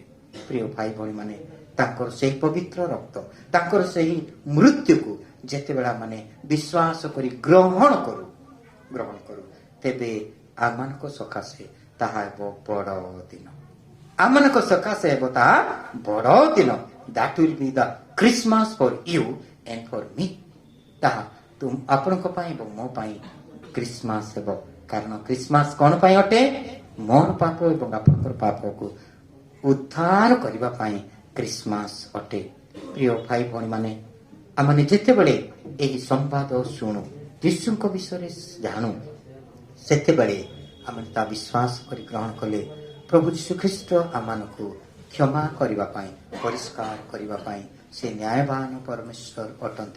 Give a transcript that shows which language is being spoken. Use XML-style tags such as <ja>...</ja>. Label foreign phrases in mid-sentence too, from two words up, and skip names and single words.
<or>ପ୍ରିୟ ଭାଇ ଭଉଣୀମାନେ, ତାଙ୍କର ସେହି ପବିତ୍ର ରକ୍ତ, ତାଙ୍କର ସେହି ମୃତ୍ୟୁକୁ ଯେତେବେଳେ ମାନେ ବିଶ୍ୱାସ କରି ଗ୍ରହଣ କରୁ, ତେବେ ଆମମାନଙ୍କ ସକାଶେ ତାହା ହେବ ବଡ଼ ଦିନ। ଆମମାନଙ୍କ ସକାଶେ ହେବ ତାହା ବଡ଼ ଦିନ।</or> <en>That will be the Christmas for you and for me.</en> <or>ତାହା ଆପଣଙ୍କ ପାଇଁ ଏବଂ ମୋ ପାଇଁ ଖ୍ରୀଷ୍ଟମାସ ହେବ। କାରଣ ଖ୍ରୀଷ୍ଟମାସ କ'ଣ ପାଇଁ ଅଟେ? ମୋର ପାପ ଏବଂ ଆପଣଙ୍କର ପାପକୁ ଉଦ୍ଧାର କରିବା ପାଇଁ ଖ୍ରୀଷ୍ଟମାସ ଅଟେ। ପ୍ରିୟ ଭାଇ ଭଉଣୀମାନେ, ଆମେ ଯେତେବେଳେ ଏହି ସମ୍ବାଦ ଶୁଣୁ, ଯୀଶୁଙ୍କ ବିଷୟରେ ଜାଣୁ, ସେତେବେଳେ ଆମେ ତା ବିଶ୍ୱାସ କରି ଗ୍ରହଣ କଲେ ପ୍ରଭୁ ଯୀଶୁଖ୍ରୀଷ୍ଟ ଆମମାନଙ୍କୁ କ୍ଷମା କରିବା ପାଇଁ, ପରିଷ୍କାର କରିବା ପାଇଁ ସେ ନ୍ୟାୟବାନ ପରମେଶ୍ୱର ଅଟନ୍ତି।</or>